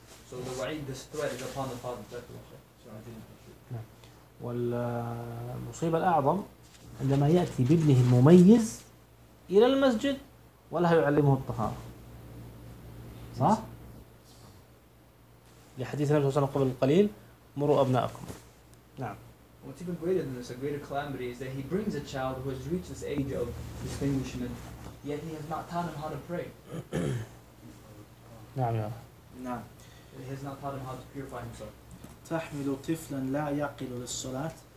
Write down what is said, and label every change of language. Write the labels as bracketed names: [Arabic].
[English] So the wa'id, this threat is upon the father. Sorry, I didn't. [Arabic] والمصيبة الأعظم عندما يأتي بابنه المميز إلى المسجد ولا يعلمه الطهارة صح؟ لحديث النبي صلى الله عليه وسلم قبل قليل مروا أبناءكم نعم [English] What's even greater than this, a greater calamity is that he brings a child who has reached this age of distinguishment yet he has not taught him how to pray [Arabic] نعم يا رب [English] نعم He has not taught him how to purify himself [Arabic] تحمل طفلا لا يعقل للصلاة